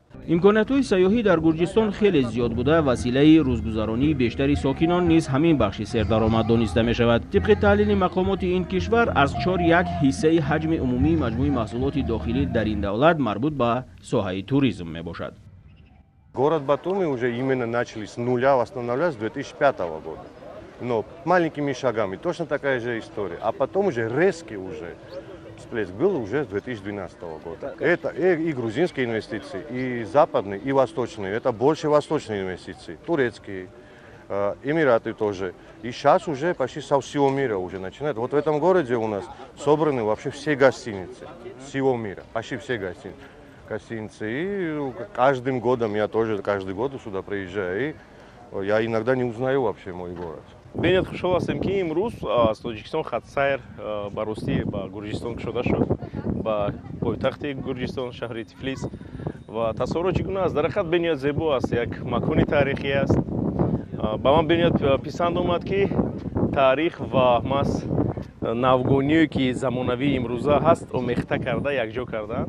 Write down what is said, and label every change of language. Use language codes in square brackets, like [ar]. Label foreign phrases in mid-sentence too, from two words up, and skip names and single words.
[fa] امکانات‌های سیاحی در گرجستان خیلی زیاد بوده. وسیله روزگذرانی بیشتری ساکنان نیز همین بخش سردرآمد دانسته می شود. طبق تحلیل مقامات این کشور از 4/1 حصه حجم عمومی مجموع محصولات داخلی در این دولت مربوط به ساحه توریسم می باشد. [ru] Город Батуми уже именно начали с нуля восстанавливать с 2005 года. Но маленькими шагами точно такая же история. А потом уже резкий всплеск был уже с 2012 года. Это и грузинские инвестиции, и западные, и восточные. Это больше восточные инвестиции. Турецкие, Эмираты тоже. И сейчас уже почти со всего мира уже начинают. Вот в этом городе у нас собраны вообще все гостиницы всего мира. Почти все гостиницы. И каждым годом, я тоже каждый год сюда приезжаю, и я иногда не узнаю вообще мой город. [tg] бенед хушҳол ҳастем ки имрӯз аз тоҷикистон хатсайр ба ростӣ ба гурҷистон кушода шуд, ба пойтахти гурҷистон шаҳри Тифлис. ва тасаввуро чӣ гуна аст? Дар ҳақиқат бениҳоят зебо аст, як макони таърихӣ аст. ба ман бениҳоят писанд омад ки таърих ва мас навгониё ки замонавии имрӯза ҳаст омехта карда якҷо карданд.